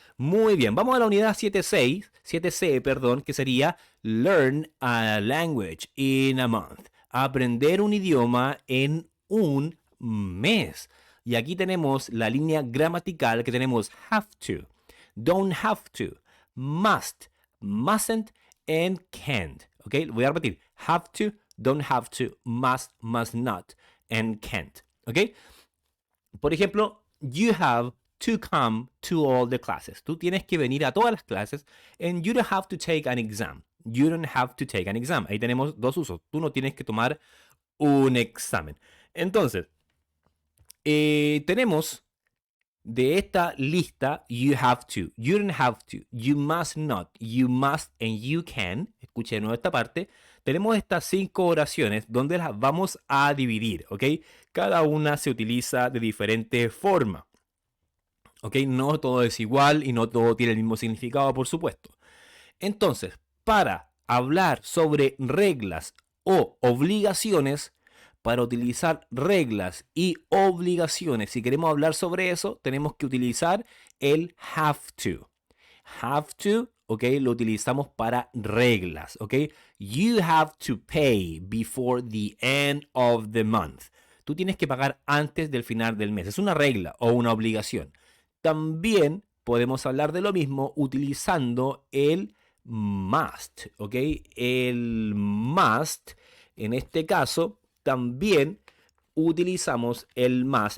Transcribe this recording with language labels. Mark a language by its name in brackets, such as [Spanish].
[Spanish] Muy bien, vamos a la unidad 7C, perdón, que sería [English] Learn a language in a month. [Spanish] Aprender un idioma en un mes. Y aquí tenemos la línea gramatical que tenemos have to, don't have to, must, mustn't, and can't. ¿Ok? Voy a repetir. [English] Have to, don't have to, must not, and can't. ¿Ok? Por ejemplo, you have to come to all the classes. [Spanish] Tú tienes que venir a todas las clases, [English] and you don't have to take an exam. You don't have to take an exam. [Spanish] Ahí tenemos dos usos. Tú no tienes que tomar un examen. Entonces, tenemos de esta lista, [English] you have to, you don't have to, you must not, you must, and you can. [Spanish] Escuche de nuevo esta parte. Tenemos estas 5 oraciones donde las vamos a dividir, ¿ok? Cada una se utiliza de diferente forma, ¿ok? No todo es igual y no todo tiene el mismo significado, por supuesto. Entonces, para hablar sobre reglas o obligaciones, para utilizar reglas y obligaciones, si queremos hablar sobre eso, tenemos que utilizar el have to. Have to, ¿ok? Lo utilizamos para reglas, ¿ok? [English] You have to pay before the end of the month. [Spanish] Tú tienes que pagar antes del final del mes. Es una regla o una obligación. También podemos hablar de lo mismo utilizando el must, ¿ok? El must, en este caso, también utilizamos el must.